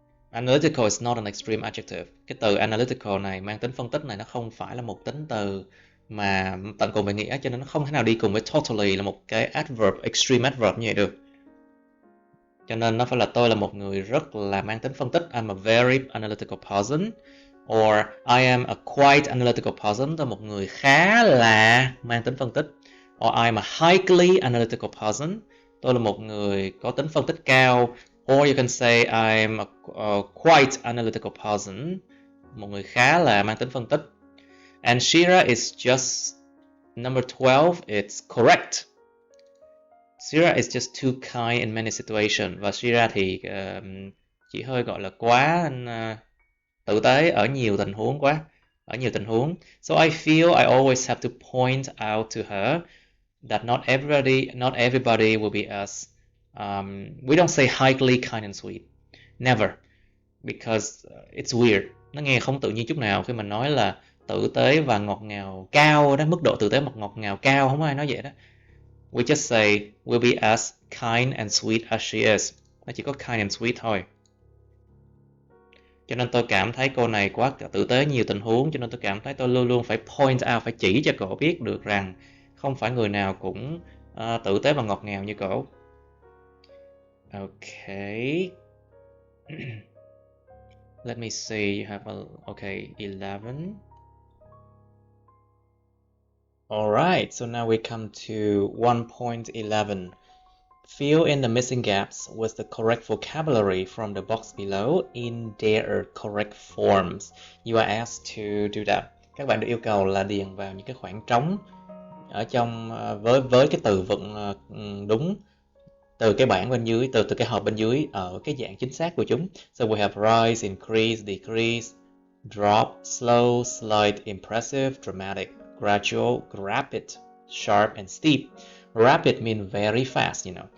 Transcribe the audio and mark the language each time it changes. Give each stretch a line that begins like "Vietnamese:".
English: Analytical is not an extreme adjective.
Vietnamese: Cái từ analytical này mang tính phân tích này, nó không phải là một tính từ mà tận cùng về nghĩa, cho nên nó không thể nào đi cùng với totally là một cái adverb,
English: extreme adverb
Vietnamese: như vậy được. Cho nên nó phải là tôi là một người rất là mang tính phân tích.
English: I'm a very analytical person. Or I am a quite analytical person.
Vietnamese: Tôi là một người khá là mang tính phân tích.
English: Or I'm a highly analytical person.
Vietnamese: Tôi là một người có tính phân tích cao.
English: Or you can say I'm a quite analytical person.
Vietnamese: Một người khá là mang tính phân tích.
English: And Shira is just number 12. It's correct. Shira is just too kind in many situations.
Vietnamese: Và Shira thì chỉ hơi gọi là quá tử tế ở nhiều tình huống quá. Ở nhiều tình huống.
English: So I feel I always have to point out to her that not everybody will be as we don't say highly kind and sweet. Never. Because it's weird.
Vietnamese: Nó nghe không tự nhiên chút nào khi mình nói là tử tế và ngọt ngào cao đó, mức độ tử tế và ngọt ngào cao, không có ai nói vậy đó.
English: We just say will be as kind and sweet as she is.
Vietnamese: Nó chỉ có
English: kind and sweet
Vietnamese: thôi. Cho nên tôi cảm thấy cô này quá tử tế nhiều tình huống, cho nên tôi cảm thấy tôi luôn luôn phải
English: point out,
Vietnamese: phải chỉ cho cô biết được rằng không phải người nào cũng tử tế và ngọt ngào như cô.
English: Okay. Let me see, you have okay, 11. Alright, so now we come to 1.11. Fill in the missing gaps with the correct vocabulary from the box below in their correct forms. You are asked to do that.
Vietnamese: Các bạn được yêu cầu là điền vào những cái khoảng trống ở trong với cái từ vựng đúng từ cái bảng bên dưới, từ cái hộp bên dưới ở cái dạng chính xác của chúng.
English: So we have rise, increase, decrease, drop, slow, slight, impressive, dramatic, gradual, rapid, sharp and steep. Rapid mean very fast, you know.